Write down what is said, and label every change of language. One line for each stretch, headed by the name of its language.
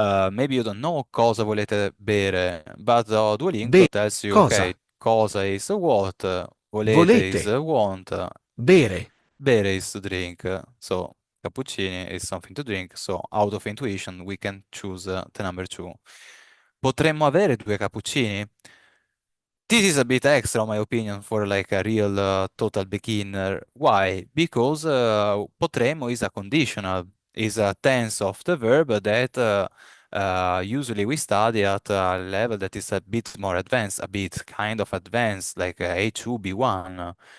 English: Maybe you don't know
Italian: cosa volete bere,
English: but Duolingo Be. tells you,
Italian: Cosa?
English: okay, cosa is what, volete is
Italian: Volete.
English: want,
Italian: Bere.
English: bere is to drink. So cappuccini is something to drink. So out of intuition we can choose the number two.
Italian: Potremmo avere due cappuccini?
English: This is a bit extra, in my opinion, for like a real total beginner. Why? Because potremmo is a conditional, is a tense of the verb that usually we study at a level that is a bit more advanced, a bit kind of advanced, like A2, B1.